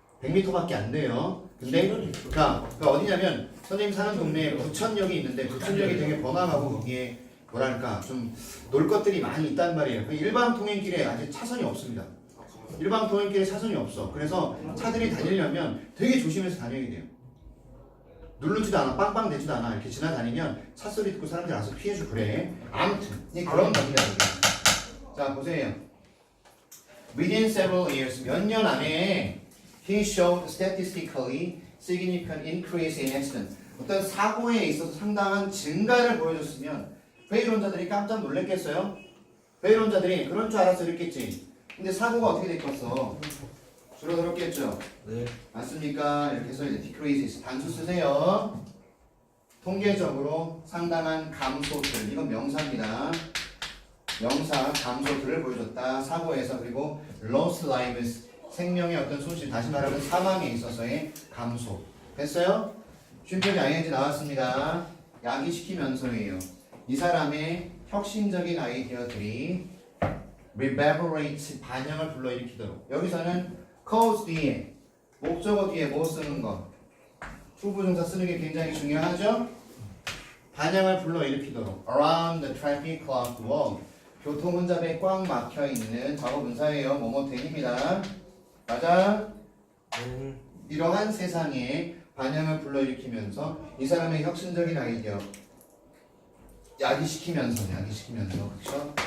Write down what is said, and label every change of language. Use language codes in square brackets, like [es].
[ko] 100m밖에 안 돼요. 근데 그러니까 어디냐면 선생님 사는 동네에 부천역이 있는데 부천역이 되게 번화가고 거기에 뭐랄까 좀 놀 것들이 많이 있단 말이에요. 그 일반 통행길에 아직 차선이 없습니다. 일반 통행길에 차선이 없어. 그래서 차들이 다니려면 되게 조심해서 다녀야 돼요. 누르지도 않아, 빵빵 대지도 않아. 이렇게 지나다니면 차 소리 듣고 사람들이 알아서 피해주고 그래. 아무튼 그런 겁니다. 자, 보세요. [en] Within several years, [ko] 몇 년 안에 [en] he showed statistically significant increase in accident. [ko] 어떤 사고에 있어서 상당한 증가를 보여줬으면 회의론자들이 깜짝 놀랐겠어요? 회의론자들이 그런 줄 알아서 이랬겠지. 근데 사고가 어떻게 됐겠어? 줄어들었겠죠? 네. 맞습니까? 이렇게 해서 이제 decreases 단수 쓰세요. 통계적으로 상당한 감소들, 이건 명사입니다. 명사 감소들을 보여줬다. 사고에서. 그리고 lost lives, 생명의 어떤 손실, 다시 말하면 사망에 있어서의 감소. 됐어요? 쉼표기 ing 나왔습니다. 야기시키면서예요. 이 사람의 혁신적인 아이디어들이 reverberate, 반영을 불러일으키도록. 여기서는 cause 뒤에, 목적어 뒤에 뭐 쓰는 거? 후부정사 쓰는 게 굉장히 중요하죠? 반영을 불러일으키도록. [en] around the traffic clogged wall. [ko] 교통 혼잡에 꽉 막혀있는 과거 분사예요. 뭐뭐 된입니다. 맞아? 이러한 세상에 반영을 불러일으키면서 이 사람의 혁신적인 아이디어 야기시키면서 그렇죠?